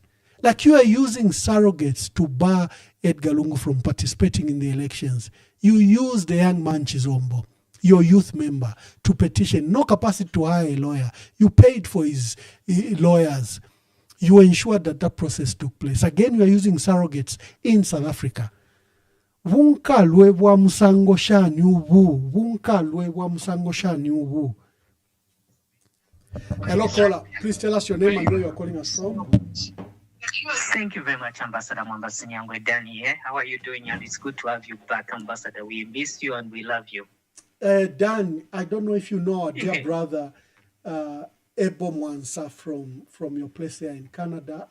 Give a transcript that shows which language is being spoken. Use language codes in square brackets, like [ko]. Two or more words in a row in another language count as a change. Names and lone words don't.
[en] Like you are using surrogates to bar Edgar Lungu from participating in the elections. You use the young man Chizombo, your youth member, to petition. No capacity to hire a lawyer. You paid for his lawyers. You ensured that that process took place. Again, you are using surrogates in South Africa. [bem] Vunkalwe bwa musango shani ubu. Vunkalwe bwa musango shani ubu. [en] Hello, caller. Please tell us your name and where you are calling us from. Thank you very much, Ambassador Mwambasinyangwe. Danny here. How are you doing? And it's good to have you back, Ambassador. We miss you and we love you. Dan, I don't know if you know our dear brother, Ebo Mwansa from your place here in Canada.